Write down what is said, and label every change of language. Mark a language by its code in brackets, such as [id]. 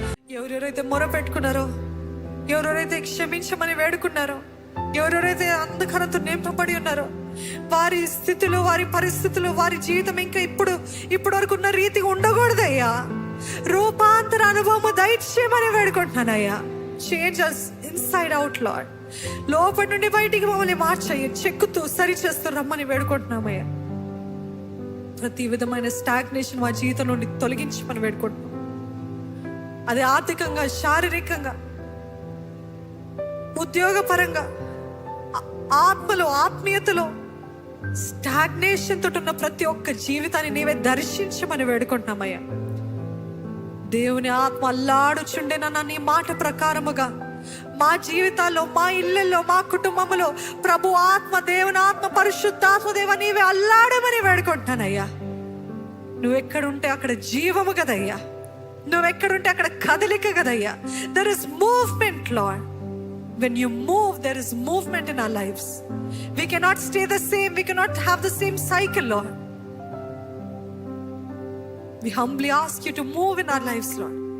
[te] ఎవరెవరైతే మొర పెట్టుకున్నారో, ఎవరెవరైతే క్షమించమని వేడుకున్నారో, ఎవరెవరైతే అంధకారంతో నింపబడి ఉన్నారో, వారి స్థితిలో, వారి పరిస్థితులు, వారి జీవితం ఇంకా ఇప్పుడు వరకు ఉన్న రీతిగా ఉండకూడదయ్యా. రూపాంతర అనుభవము దయచేయమని వేడుకుంటున్నానయ్యా. [en] Change us inside out Lord. [te] లోపటి నుండి బయటికి మమ్మల్ని మార్చయ్య, చెక్కుతూ సరి చేస్తూ రమ్మని వేడుకుంటున్నామయ్యా. ప్రతి విధమైన స్టాగ్నేషన్ మా జీవితం నుండి తొలగించమని వేడుకుంటున్నాం. అది ఆర్థికంగా, శారీరకంగా, ఉద్యోగపరంగా, ఆత్మలో, ఆత్మీయతలో స్టాగ్నేషన్ తోటి ఉన్న ప్రతి ఒక్క జీవితాన్ని నీవే దర్శించమని వేడుకుంటున్నామయ్యా. దేవుని ఆత్మ అల్లాడుచుండేనన్న నీ మాట ప్రకారముగా మా జీవితాల్లో, మా ఇళ్ళల్లో, మా కుటుంబంలో ప్రభు ఆత్మ, దేవుని ఆత్మ, పరిశుద్ధాత్మ దేవ నీవే అల్లాడమని వేడుకుంటానయ్యా. నువ్వెక్కడుంటే అక్కడ జీవము కదయ్యా, నువ్వెక్కడుంటే అక్కడ కదలిక కదయ్యా. [en] There is movement Lord. When you move, there is movement in our lives. We cannot stay the same. We cannot have the same cycle, Lord. We humbly ask you to move in our lives, Lord.